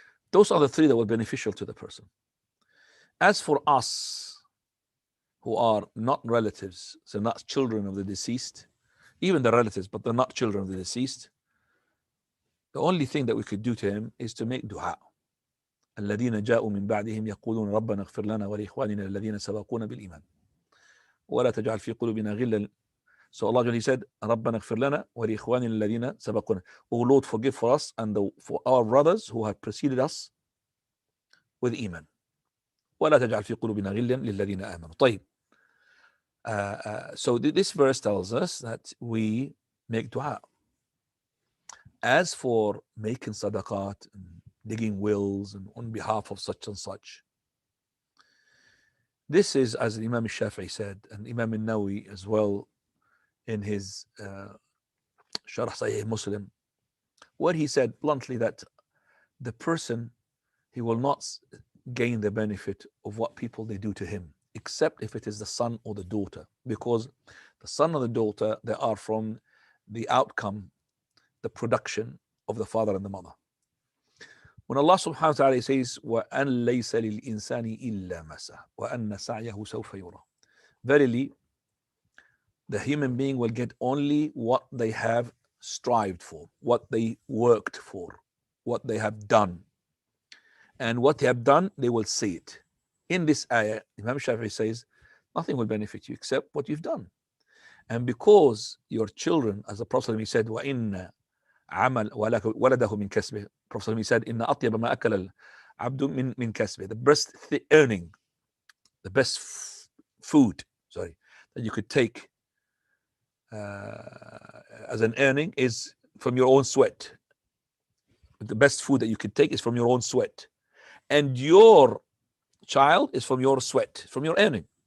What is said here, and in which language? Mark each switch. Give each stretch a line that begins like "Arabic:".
English: Those are the three that were beneficial to the person. As for us who are not relatives, so not children of the deceased, even the relatives, but they're not children of the deceased, the only thing that we could do to him is to make dua.
Arabic: الذين جاءوا من بعدهم يقولون ربنا اغفر لنا ولإخواننا الذين سبقونا بالإيمان ولا تجعل في قلوبنا غلا.
English: So Allah said,
Arabic: ربنا اغفر لنا ولإخواننا الذين سبقونا.
English: Oh Lord, forgive for us and for our brothers who have preceded us with iman.
Arabic: ولا تجعل في قلوبنا غلا للذين آمنوا.
English: طيب. So this verse tells us that we make dua. As for making sadaqat, digging wills and on behalf of such and such, this is, as Imam al-Shafi'i said, and Imam al-Nawawi as well in his Sharh Sahih Muslim, where he said bluntly that the person, he will not gain the benefit of what people they do to him, except if it is the son or the daughter, because the son or the daughter, they are from the outcome, the production of the father and the mother. When Allah subhanahu wa ta'ala says,
Arabic: وَأَنْ لَيْسَ لِلْإِنسَانِ إِلَّا مَسَى وَأَنَّ سَعْيَهُ سَوْفَ يُرَى.
English: Verily, the human being will get only what they have strived for, what they worked for, what they have done. And what they have done, they will see it. In this ayah, Imam Shafi'i says, nothing will benefit you except what you've done. And because your children, as the Prophet said,
Arabic: وَإِنَّ عمل ولده من كسبه.
English: Prophet said,
Arabic: إن أطيب ما أكل العبد من كسبه.
English: The best earning, the best food, that you could take as an earning is from your own sweat. The best food that you could take is from your own sweat, and your child is from your sweat, from your earning.